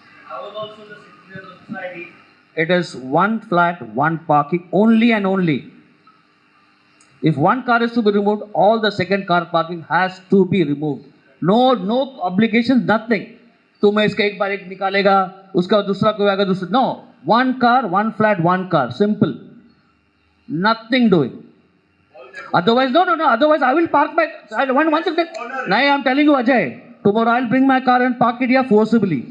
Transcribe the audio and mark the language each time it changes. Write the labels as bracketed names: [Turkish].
[English] I was also the secretary of the society. It is one flat, one parking only and only. If one car is to be removed, all the second car parking has to be removed. No obligations, nothing. [Hindi] तुम्हें इसका एक बार एक निकालेगा, उसका दूसरा कोई आएगा दूसरा. [English] No, one car, one flat, one car. Simple. Nothing doing. Otherwise, no. Otherwise, I will park my. One second. No, I'm telling you, Ajay. Tomorrow I'll bring my car and park it here forcibly.